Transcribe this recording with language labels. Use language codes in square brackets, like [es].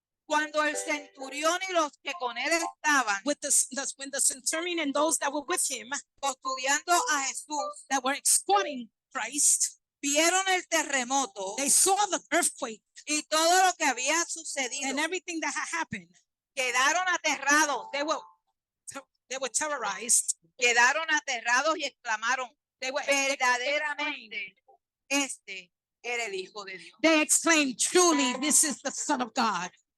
[es] Cuando el centurión y los que con él estaban [en] With when the centurion and those that were with him [es] custodiando a Jesús [en] that were escorting Christ, [es] vieron el terremoto [en] they saw the earthquake [es] y todo lo que había sucedido, [en] and everything that had happened. [es] quedaron aterrados, [en] They were terrorized. [es] quedaron aterrados y exclamaron, [en] They were [es] verdaderamente este era el Hijo de Dios. [en] They exclaimed, "Truly, this is the Son of God."